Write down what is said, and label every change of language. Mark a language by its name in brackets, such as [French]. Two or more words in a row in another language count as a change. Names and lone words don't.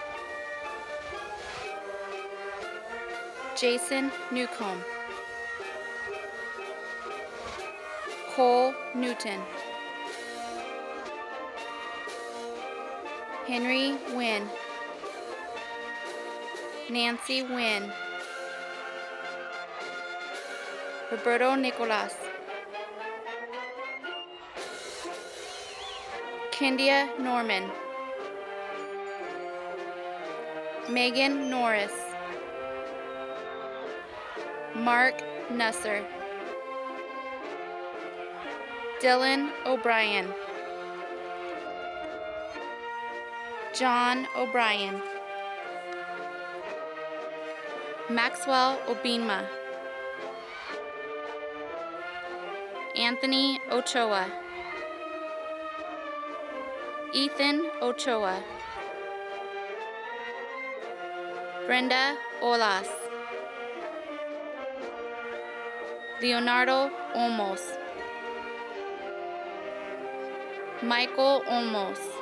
[English] Jason Newcomb. Cole Newton. Henry Wynn. Nancy Wynn. Roberto Nicolas. Kendia Norman. Megan Norris. Mark Nusser. Dylan O'Brien. John O'Brien. Maxwell Obinma. Anthony Ochoa. Ethan Ochoa. Brenda Olas. Leonardo Olmos. Michael Olmos.